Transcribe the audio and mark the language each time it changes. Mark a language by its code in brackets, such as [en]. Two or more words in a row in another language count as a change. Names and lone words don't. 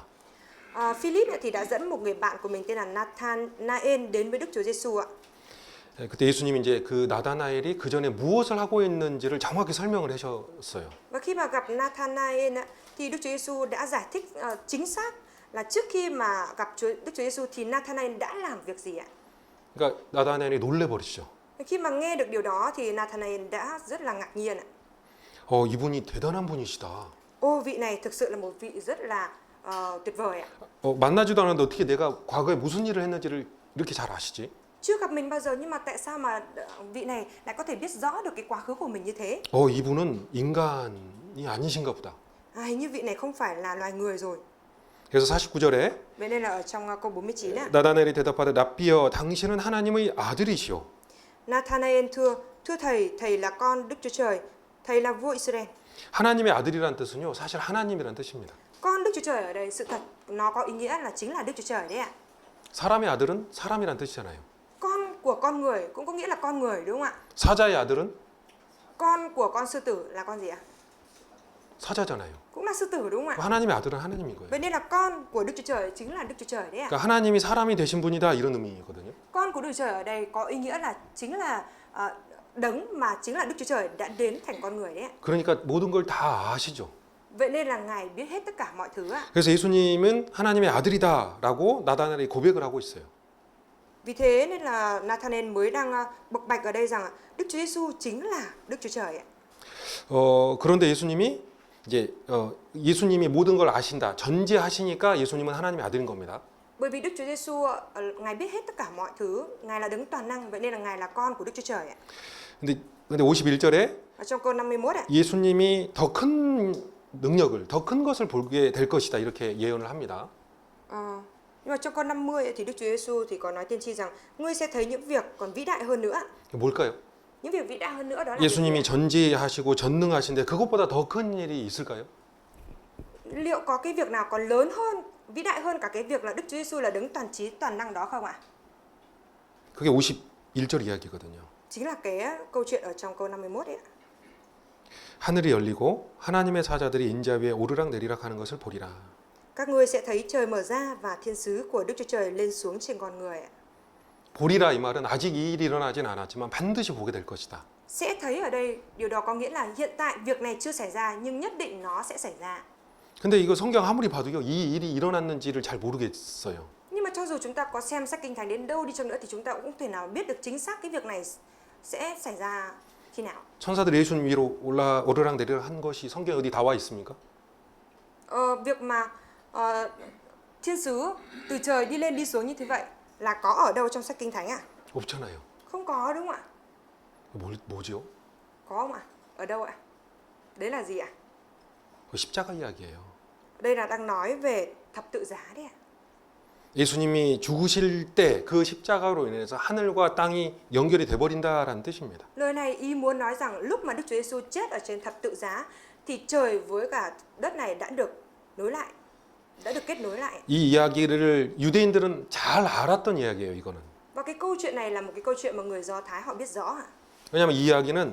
[vi] Philip thì đã dẫn một người bạn của mình tên là Nathanael đến với Đức Chúa Giêsu ạ. [ko] 그때 예수님이 이제 그 나다나엘이 그 전에 무엇을 하고 있는지를 정확히 설명을 하셨어요. [vi] Và khi mà gặp Nathanael thì Đức Chúa Giêsu đã giải thích chính xác là trước khi mà gặp Đức Chúa Giêsu thì Nathanael đã làm việc gì ạ? [ko] 그러니까 나다나엘이 놀래버리죠. [vi] Khi mà nghe được điều đó thì Nathanael đã rất là ngạc nhiên ạ. [ko] 이분이 대단한 분이시다. [vi] Ô, vị này thực sự là một vị rất là tuyệt vời ạ. [ko] 만나지도 않았는데 어떻게 내가 과거에 무슨 일을 했는지를 이렇게 잘 아시지? [vi] Chưa gặp mình bao giờ nhưng mà tại sao mà vị này lại có thể biết rõ được cái quá khứ của mình như thế? [ko] 이분은 인간이 아니신가 보다. [vi] Hình như vị này không phải là loài người rồi. [ko] 그래서 49절에 [vi] Vậy nên là ở trong câu 49 ạ. [ko] 나다나엘이 대답하되 랍비여 당신은 하나님의 아들이시오. [vi] Nathanael thưa thầy là con Đức Chúa Trời, thầy là vua Israel. [ko] 하나님의 아들이란 뜻은요, 사실 하나님이란 뜻입니다. [vi] Con Đức Chúa Trời ở đây sự thật nó có ý nghĩa là chính là Đức Chúa Trời đấy ạ. [ko] 사람의 아들은 사람이란 뜻이잖아요. [vi] Con của con người cũng có nghĩa là con người, đúng không ạ? [ko] 사자의 아들은 [vi] Con của con sư tử là con gì ạ? [ko] 사자잖아요. [vi] Cũng là sư tử, đúng không ạ? [ko] 하나님의 아들은 하나님인 거예요. [vi] Vậy nên là con của Đức Chúa Trời chính là Đức Chúa Trời đấy ạ. [ko] 그러니까 하나님이 사람이 되신 분이다 이런 의미거든요. [vi] Con của Đức Chúa Trời ở đây có ý nghĩa là chính là đấng mà chính là Đức Chúa Trời đã đến thành con người đấy ạ. [ko] 그러니까 모든 걸 다 아시죠. [vi] Vậy nên là Ngài biết hết tất cả mọi thứ ạ. [ko] 그래서 예수님은 하나님의 아들이다라고 나다나엘이 고백을 하고 있어요. [vi] Vì thế nên là Nathanael mới đang bộc bạch ở đây rằng Đức Chúa Giêsu chính là Đức Chúa Trời ạ. [ko] 그런데 예수님이 이제 예수님이 모든 걸 아신다, 전지하시니까 예수님은 하나님의 아들인 겁니다. [vi] Bởi vì Đức Chúa Giêsu Ngài biết hết tất cả mọi thứ, Ngài là đấng toàn năng, vậy nên là Ngài là con của Đức Chúa Trời ạ. [ko] 근데 51절에 [vi] Ở trong câu 51 ạ. [ko] 예수님이 더 큰 능력을, 더 큰 것을 보게 될 것이다 이렇게 예언을 합니다. [vi] Nhưng mà trong câu 50 ấy, thì Đức Chúa Giêsu thì có nói tiên tri rằng ngươi sẽ thấy những việc còn vĩ đại hơn nữa. [ko] 뭘까요? [vi] Những việc vĩ đại hơn nữa đó là [ko] 예수님이 전지하시고 전능하신데 그것보다 더 큰 일이 있을까요? [vi] liệu có cái việc nào còn lớn hơn, vĩ đại hơn cả cái việc là Đức Chúa Giêsu là đấng toàn trí toàn năng đó không ạ? [ko] 그게 51절 이야기거든요. [vi] Chính là cái câu chuyện ở trong câu 51 ấy ạ. [ko] 하늘이 열리고 하나님의 사자들이 인자 위에 오르락 내리락 하는 것을 보리라. [vi] Các ngươi sẽ thấy trời mở ra và thiên sứ của Đức Chúa Trời lên xuống trên con người ạ. [ko] 보리라 이 말은 아직 이 일이 일어나진 않았지만 반드시 보게 될 것이다. [vi] Sẽ thấy ở đây điều đó có nghĩa là hiện tại việc này chưa xảy ra nhưng nhất định nó sẽ xảy ra. [ko] 근데 이거 성경 아무리 봐도요, 이 일이 일어났는지를 잘 모르겠어요. [vi] Nhưng mà cho dù chúng ta có xem sách kinh thánh đến đâu đi chăng nữa thì chúng ta cũng không thể nào biết được chính xác cái việc này sẽ xảy ra khi nào. [ko] 천사들 예수님 위로 오르락 내리락 한 것이 성경에 어디 나와 있습니까? [vi] Việc mà thiên sứ từ trời đi lên đi xuống như thế vậy là có ở đâu trong sách kinh thánh ạ? [ko] 없잖아요. [vi] Không có đúng không ạ? [ko] 뭐죠? [vi] Có không ạ? Ở đâu ạ? Đấy là gì ạ? [ko] 십자가 이야기예요. [vi] Đây là đang nói về thập tự giá đấy ạ. [ko] 예수님이 죽으실 때 그 십자가로 인해서 하늘과 땅이 연결이 돼 버린다라는 뜻입니다. [vi] Lời này ý muốn nói rằng lúc mà Đức Chúa Giêsu chết ở trên thập tự giá thì trời với cả đất này đã được nối lại, đã được kết nối lại. [ko] 이 이야기를 유대인들은 잘 알았던 이야기예요, 이거는. [vi] Và cái câu chuyện này là một cái câu chuyện mà người Do Thái họ biết rõ ạ. [ko] 왜냐하면 이 이야기는